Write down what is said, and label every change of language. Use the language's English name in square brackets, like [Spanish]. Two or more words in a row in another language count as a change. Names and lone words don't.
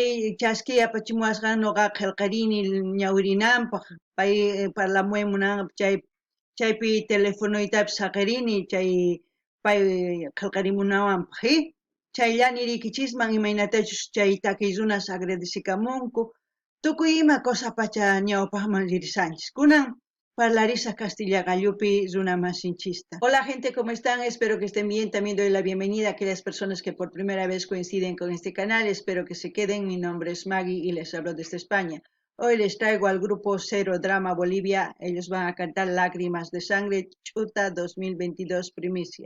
[Quechua] chaski apachimuwasqa noqa qillqarini ñawrinanpaq pay parlamuaymunanpaq chaypi telefonoytapas saqirini chay pay qillqarimunawanpaq chaylla nirikichisman imaynatachus chay takiy runas agradecikamunku tukuy ima cosa pacha ñawpaqman risanchis kunan Parlarisa Castilla Gallupi Runa Masinchista. [Spanish] Hola gente, ¿cómo están? Espero que estén bien. También doy la bienvenida a aquellas personas que por primera vez coinciden con este canal. Espero que se queden. Mi nombre es Maggie y les hablo desde España. Hoy les traigo al grupo Cero Drama Bolivia. Ellos van a cantar Lágrimas de Sangre Chuta 2022 primicia.